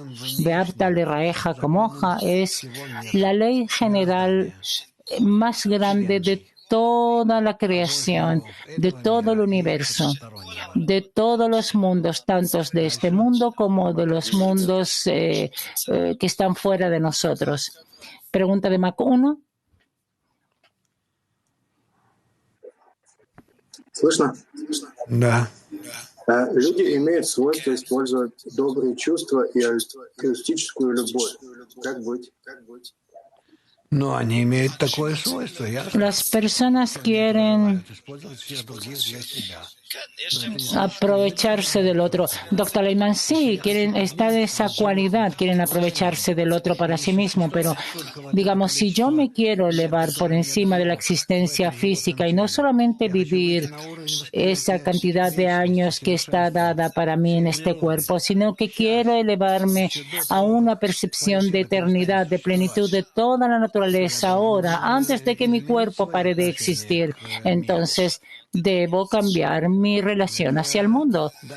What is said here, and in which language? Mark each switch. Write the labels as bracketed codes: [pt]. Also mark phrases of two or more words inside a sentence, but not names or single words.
[es] Bearta le raeja como hoja es la ley general más grande de toda la creación, de todo el universo, de todos los mundos, tanto de este mundo como de los mundos que están fuera de nosotros. Pregunta de Mac 1. [ru] Слышно? Да. Люди имеют свойство использовать добрые чувства и альтруистическую любовь. Как быть? Но они имеют такое свойство. [es] Las personas quieren aprovecharse del otro. Doctor Leitman, sí, quieren estar de esa cualidad, quieren aprovecharse del otro para sí mismo, pero digamos, si yo me quiero elevar por encima de la existencia física y no solamente vivir esa cantidad de años que está dada para mí en este cuerpo, sino que quiero elevarme a una percepción de eternidad, de plenitud de toda la naturaleza ahora, antes de que mi cuerpo pare de existir, entonces debo cambiar mi relación hacia el mundo.